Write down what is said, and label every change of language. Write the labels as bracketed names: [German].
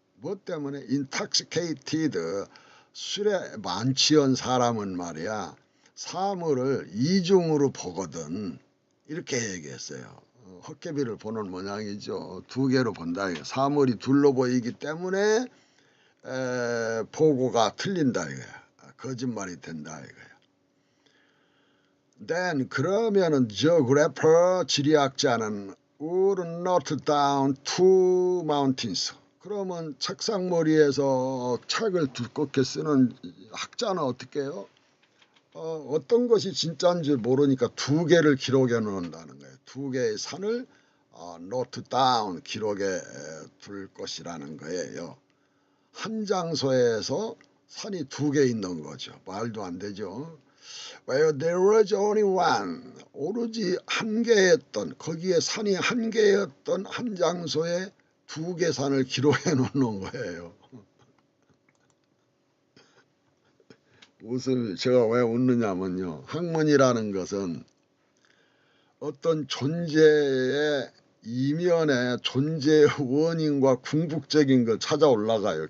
[Korean] 뭐 때문에 intoxicated 술에 만취한 사람은 말이야. 사물을 이중으로 보거든. 이렇게 얘기했어요. 헛개비를 보는 모양이죠. 두 개로 본다. 사물이 둘로 보이기 때문에 보고가 틀린다 이거야. 거짓말이 된다 이거야. [English] Then [Korean] 그러면은 [English] geographer [Korean] 지리학자는 [English] would note down two mountains. [Korean] 그러면 책상머리에서 책을 두껍게 쓰는 학자는 어떻게 해요? 어떤 것이 진짜인지 모르니까 두 개를 기록해 놓는다는 거예요. 두 개의 산을 [English] note down [Korean] 기록에 둘 것이라는 거예요. 한 장소에서 산이 두 개 있는 거죠. 말도 안 되죠. [English] Where there was only one. [Korean] 오로지 한 개였던 거기에 산이 한 개였던 한 장소에 두 개 산을 기록해 놓는 거예요. 제가 왜 웃느냐면요. 학문이라는 것은 어떤 존재의 이면에 존재의 원인과 궁극적인 걸 찾아 올라가요.